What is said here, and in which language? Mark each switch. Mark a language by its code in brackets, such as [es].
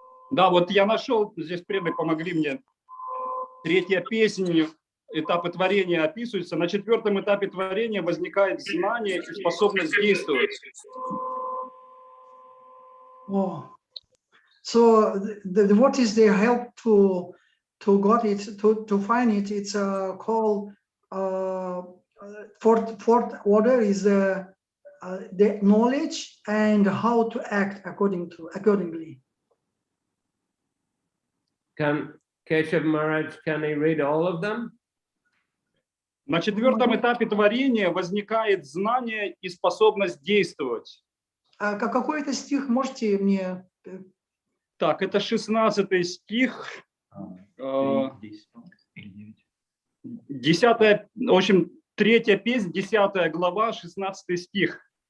[ru] Да, вот я нашел, здесь преданные помогли мне. Третья песня, этапы творения описываются. На четвертом этапе творения возникает знание и способность действовать. [en] Oh. So what is their help to got it, to find it? It's called fourth order is the knowledge and how to act accordingly. Can Keshav Maharaj, can he read all of them? [ru] На четвертом этапе творения возникает знание и способность действовать. А какой это стих можете мне? Так, это 16 стих, 10, в общем, 3 песнь, 10 глава, 16 стих.